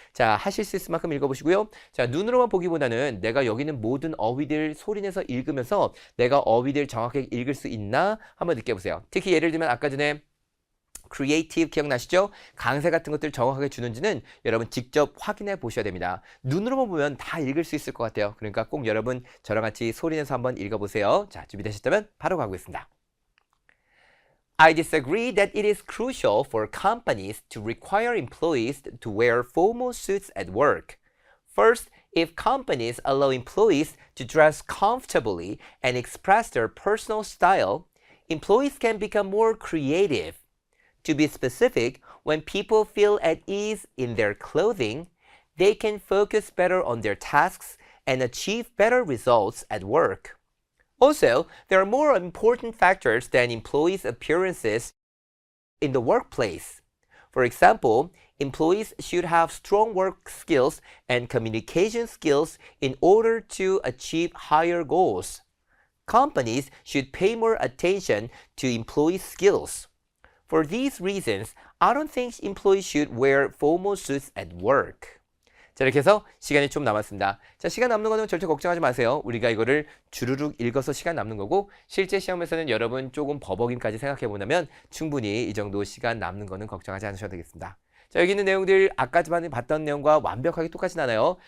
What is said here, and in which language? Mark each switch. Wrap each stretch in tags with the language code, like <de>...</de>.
<ko>자, 하실 수 있을 만큼 읽어보시고요. 자, 눈으로만 보기보다는 내가 여기 있는 모든 어휘들 소리내서 읽으면서 내가 어휘들 정확하게 읽을 수 있나 한번 느껴보세요. 특히 예를 들면 아까 전에 creative 기억나시죠? 강세 같은 것들 정확하게 주는지는 여러분 직접 확인해 보셔야 됩니다. 눈으로만 보면 다 읽을 수 있을 것 같아요. 그러니까 꼭 여러분 저랑 같이 소리내서 한번 읽어보세요. 자, 준비되셨다면 바로 가보겠습니다.</ko> <en>I disagree that it is crucial for companies to require employees to wear formal suits at work. First, if companies allow employees to dress comfortably and express their personal style, employees can become more creative. To be specific, when people feel at ease in their clothing, they can focus better on their tasks and achieve better results at work. Also, there are more important factors than employees' appearances in the workplace. For example, employees should have strong work skills and communication skills in order to achieve higher goals. Companies should pay more attention to employee skills. For these reasons, I don't think employees should wear formal suits at work.</en> <ko>자, 이렇게 해서 시간이 좀 남았습니다. 자, 시간 남는 거는 절대 걱정하지 마세요. 우리가 이거를 주르륵 읽어서 시간 남는 거고 실제 시험에서는 여러분 조금 버벅임까지 생각해 보면 충분히 이 정도 시간 남는 거는 걱정하지 않으셔도 되겠습니다. 자, 여기 있는 내용들 아까 전에 봤던 내용과 완벽하게 똑같진 않아요.</ko>